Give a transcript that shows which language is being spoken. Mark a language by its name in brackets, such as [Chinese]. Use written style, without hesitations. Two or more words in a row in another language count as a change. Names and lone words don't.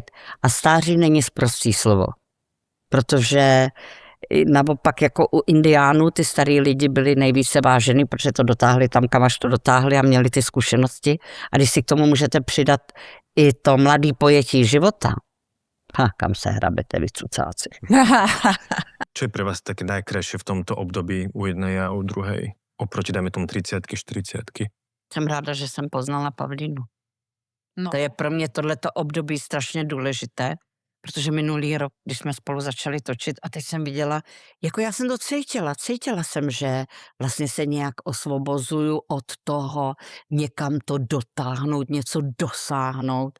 [Czech] A stáří není sprostý slovo. Protože naopak jako u indiánů ty starý lidi byli nejvíce vážený, protože to dotáhli tam, kam až to dotáhli a měli ty zkušenosti. A když si k tomu můžete přidat i to mladý pojetí života, kam se hrabete vy cucáci. [Slovak] Čo je pre vás také najkrajšie v tomto období u jednej a u druhej? Oproti, dajme tomu 30-ky, 40-ky. [Czech] Jsem ráda, že jsem poznala Pavlínu. No. To je pro mě tohleto období strašně důležité, protože minulý rok, když jsme spolu začali točit a teď jsem viděla, jako já jsem to cítila jsem, že vlastně se nějak osvobozuju od toho někam to dotáhnout, něco dosáhnout.